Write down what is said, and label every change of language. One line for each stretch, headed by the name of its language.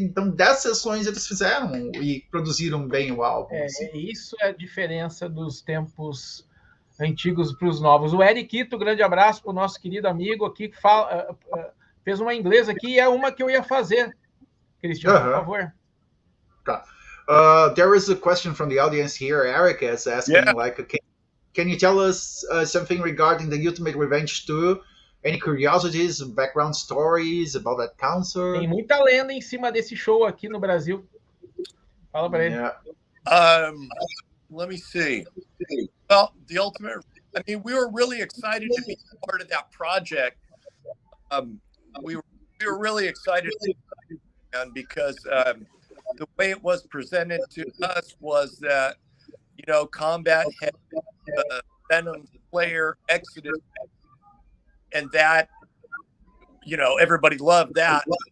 Portuguese: Então 10 sessões eles fizeram e produziram bem o álbum. Assim. Isso é a diferença dos tempos antigos para os novos. O Eric, grande abraço para o nosso querido amigo aqui, que fez uma inglesa aqui, e é uma que eu ia fazer. Cristiano, por favor. Tá.
English: There is a question from the audience here. Eric is asking, can you tell us something regarding the Ultimate Revenge 2? Any curiosities, background stories about that concert?
Portuguese: Tem muita lenda em cima desse show aqui no Brasil. Fala para ele.
English: Let me see. Well, the Ultimate, I mean, we were really excited to be part of that project. We were really excited because the way it was presented to us was that, Combat had Venom Slayer Exodus, and that, everybody loved that.